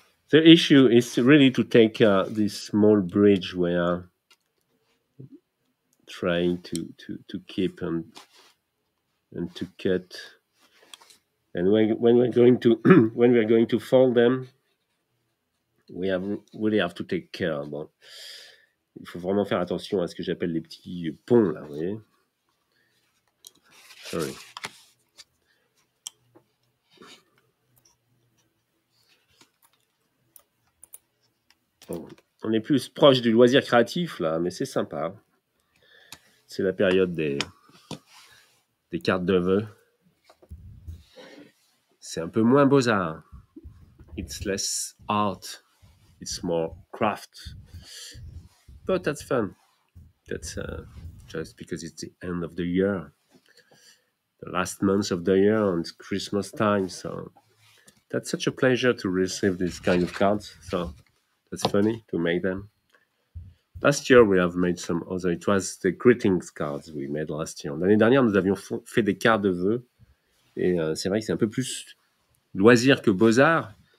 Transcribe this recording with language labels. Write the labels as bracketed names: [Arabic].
[English] The issue is really to take this small bridge where trying to keep and to cut. And when we're going to when we're going to fold them, we really have to take care. [French] Bon, il faut vraiment faire attention à ce que j'appelle les petits ponts là, vous voyez. [English] Sorry. [French] Bon, on est plus proche du loisir créatif là, mais c'est sympa. C'est la période des cartes de vœux. C'est un peu moins beaux-arts. [English] It's less art. It's more craft. But that's fun. That's just because it's the end of the year. The last month of the year and it's Christmas time. So that's such a pleasure to receive this kind of cards. So that's funny to make them. Last year, we have made some other. It was the greetings cards we made last year. [French] L'année dernière, nous avions fait des cartes de vœux. Et c'est vrai que c'est un peu plus loisir que beaux-arts.